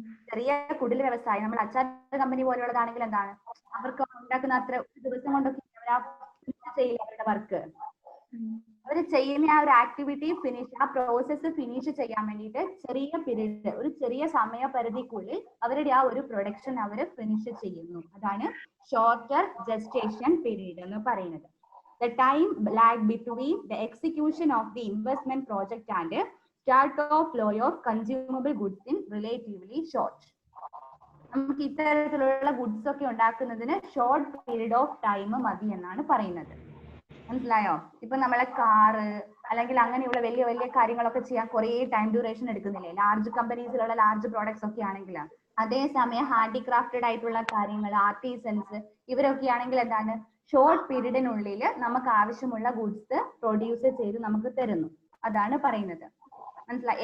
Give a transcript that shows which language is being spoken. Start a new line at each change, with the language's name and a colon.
Malayalam: ചെറിയ കുടിൽ വ്യവസായം, നമ്മൾ അച്ചാർ കമ്പനി പോലെയുള്ളതാണെങ്കിൽ എന്താണ്, അവർക്ക് ഉണ്ടാക്കുന്ന അത്ര ഒരു ദിവസം കൊണ്ടൊക്കെ ചെയ്യില്ല അവരുടെ വർക്ക്. അവർ ചെയ്യുന്ന ആ ഒരു ആക്ടിവിറ്റി ഫിനിഷ്, ആ പ്രോസസ്സ് ഫിനിഷ് ചെയ്യാൻ വേണ്ടിയിട്ട് ചെറിയ പീരീഡ്, ഒരു ചെറിയ സമയപരിധിക്കുള്ളിൽ അവരുടെ ആ ഒരു പ്രൊഡക്ഷൻ അവർ ഫിനിഷ് ചെയ്യുന്നു. അതാണ് ഷോർട്ടർ ജസ്റ്റേഷൻ പീരീഡ് എന്ന് പറയുന്നത്.
English: The time lag between the execution of the investment project and start of flow of consumable goods in relatively short.
Malayalam: നമുക്ക് ഇത്തരത്തിലുള്ള ഗുഡ്സ് ഒക്കെ ഉണ്ടാക്കുന്നതിന് ഷോർട്ട് പീരീഡ് ഓഫ് ടൈം മതി എന്നാണ് പറയുന്നത്. മനസ്സിലായോ? ഇപ്പൊ നമ്മളെ കാറ് അല്ലെങ്കിൽ അങ്ങനെയുള്ള വലിയ വലിയ കാര്യങ്ങളൊക്കെ ചെയ്യാൻ കുറെ time duration എടുക്കുന്നില്ലേ, large കമ്പനീസിലുള്ള large products ഒക്കെ ആണെങ്കിൽ. അതേസമയം ഹാൻഡിക്രാഫ്റ്റഡ് ആയിട്ടുള്ള കാര്യങ്ങൾ, ആർട്ടിസൻസ്, ഇവരൊക്കെ ആണെങ്കിൽ എന്താണ്, ഷോർട്ട് പീരീഡിനുള്ളിൽ നമുക്ക് ആവശ്യമുള്ള ഗുഡ്സ് പ്രൊഡ്യൂസ് ചെയ്ത് നമുക്ക് തരുന്നു. അതാണ് പറയുന്നത്. മനസ്സിലായി?